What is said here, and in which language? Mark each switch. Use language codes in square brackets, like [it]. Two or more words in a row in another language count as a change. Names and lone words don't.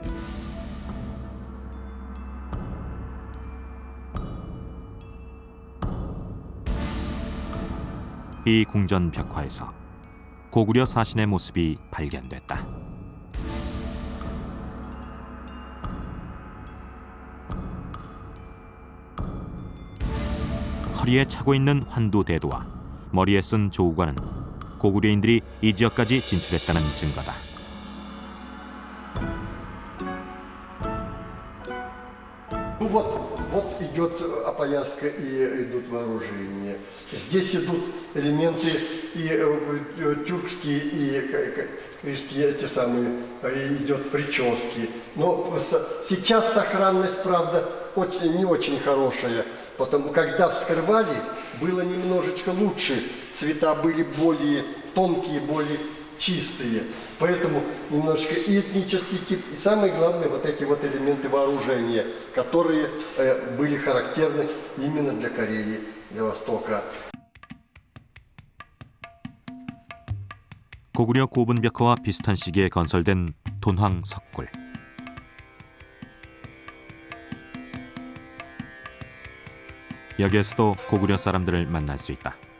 [ko] 이 궁전 벽화에서 고구려 사신의 모습이 발견됐다. 허리에 차고 있는 환두 대도와 머리에 쓴 조우관은 고구려인들이 이 지역까지 진출했다는 증거다. [ru] Вот идет опояска и идут вооружения. Здесь идут элементы и тюркские, и крестьяне, эти самые, идет прически. Но сейчас сохранность, правда, не очень хорошая. Потом, когда вскрывали, было немножечко лучше. Цвета были более тонкие, более чистые. Поэтому немножечко и этнический тип, и самое главное, вот эти вот элементы вооружения, которые были характерны именно для Кореи, для Востока. [ko] 고구려 고분벽화와 비슷한 시기에 건설된 돈황 석굴. 여기에서도 고구려 사람들을 만날 수 있다.